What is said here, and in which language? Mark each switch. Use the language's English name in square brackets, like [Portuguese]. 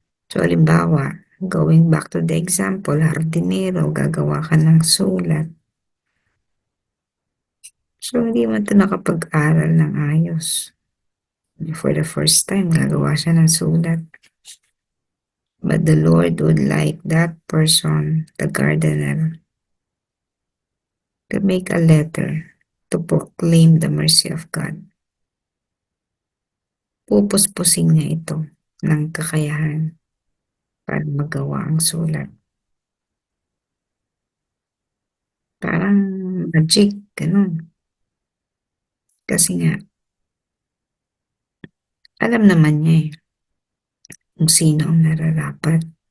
[Filipino] So, halimbawa, [English] going back to the example, [Filipino] hardinero, gagawa ka ng sulat. So, hindi man ito nakapag-aral ng ayos. [English] For the first time, [Filipino] gagawa siya ng sulat. [English] But the Lord would like that person, the gardener, to make a letter to proclaim the mercy of God. [Filipino] Pupuspusin niya ito ng kakayahan para magawa ang sulat. Parang magic, ganun. Kasi nga, alam naman niya kung sino ang nararapat.